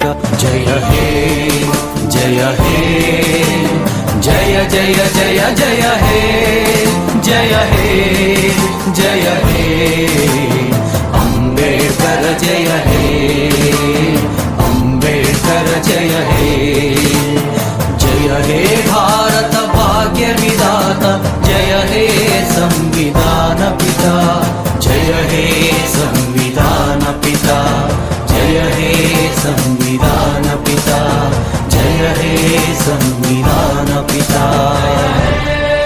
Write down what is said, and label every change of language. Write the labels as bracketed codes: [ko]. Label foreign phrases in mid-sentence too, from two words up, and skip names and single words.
[kn] ಜಯ ಹೇ ಜಯ ಹೇ ಜಯ ಜಯ ಜಯ ಜಯ ಹೇ ಜಯ ಹೇ ಜಯ ಹೇ ಅಂಬೇಡ್ಕರ ಜಯ ಹೇ ಅಂಬೇಡ್ಕರ ಜಯ ಹೇ. [hi] जय हे भारत भाग्य विधाता, जय हे संविधान पिता, जय हे संविधान पिता, जय हे संविधान जय हे संविधान पिता